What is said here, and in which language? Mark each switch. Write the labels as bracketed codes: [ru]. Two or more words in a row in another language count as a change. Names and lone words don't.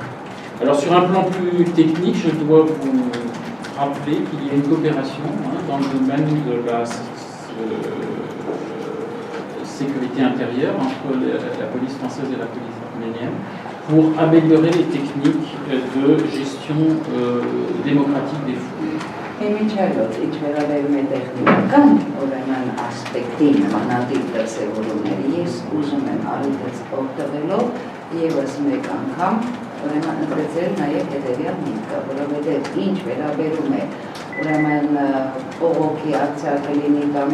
[fr] Alors sur un plan plus technique, je dois vous rappeler qu'il y a une coopération dans le domaine de la sécurité intérieure entre la police française et la police arménienne pour améliorer les techniques de gestion démocratique des foules. [hy] Իմիջայլոց ինչ վերաբերում է տեխնիկական ուրեմն ասպեկտին նմանատիպ դրսևորումների ես ուզում եմ առիթից օգտվելով ևս մեկ անգամ ուրեմն ընդգծել նաև հետևյալ միտքը, որովհետև ինչ վերաբերում է ուրեմն բողոքի ակցիա կլինի կամ